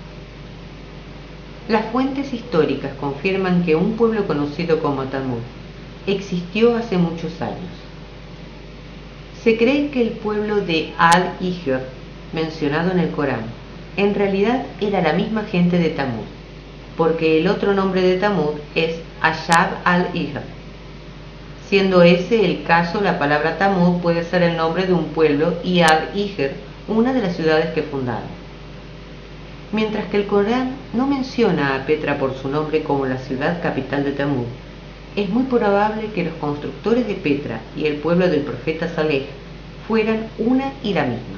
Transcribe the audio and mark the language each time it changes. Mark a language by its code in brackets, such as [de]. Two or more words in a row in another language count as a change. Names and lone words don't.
[es] Las fuentes históricas confirman que un pueblo conocido como Tamuz existió hace muchos años. Se cree que el pueblo de Al-Hijr, mencionado en el Corán, en realidad era la misma gente de Tamuz, porque el otro nombre de Tamuz es Ashab al-Hijr. Siendo ese el caso, la palabra Tamuz puede ser el nombre de un pueblo y Al-Hijr una de las ciudades que fundaron. Mientras que el Corán no menciona a Petra por su nombre como la ciudad capital de Tamuz, es muy probable que los constructores de Petra y el pueblo del profeta Saleh fueran una y la misma.